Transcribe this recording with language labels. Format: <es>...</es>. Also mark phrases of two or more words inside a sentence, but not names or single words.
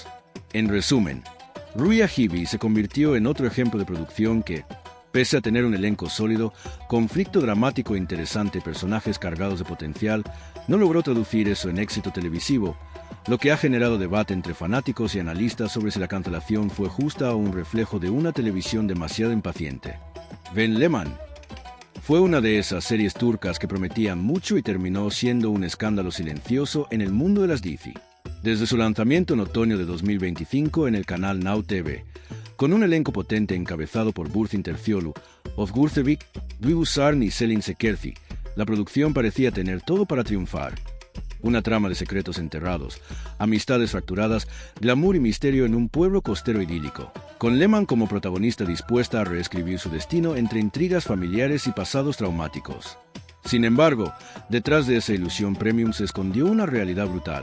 <es>En resumen, Rüya TV se convirtió en otro ejemplo de producción que, pese a tener un elenco sólido, conflicto dramático e interesante y personajes cargados de potencial, no logró traducir eso en éxito televisivo, lo que ha generado debate entre fanáticos y analistas sobre si la cancelación fue justa o un reflejo de una televisión demasiado impaciente. Ben Lehman fue una de esas series turcas que prometían mucho y terminó siendo un escándalo silencioso en el mundo de las dizi. Desde su lanzamiento en otoño de 2025 en el canal Now TV, con un elenco potente encabezado por Burçin Terzioglu, Özgür Çevik, Duygu Sarn y Selin Sekerci, la producción parecía tener todo para triunfar. Una trama de secretos enterrados, amistades fracturadas, glamour y misterio en un pueblo costero idílico, con Lehman como protagonista dispuesta a reescribir su destino entre intrigas familiares y pasados traumáticos. Sin embargo, detrás de esa ilusión premium se escondió una realidad brutal.</es>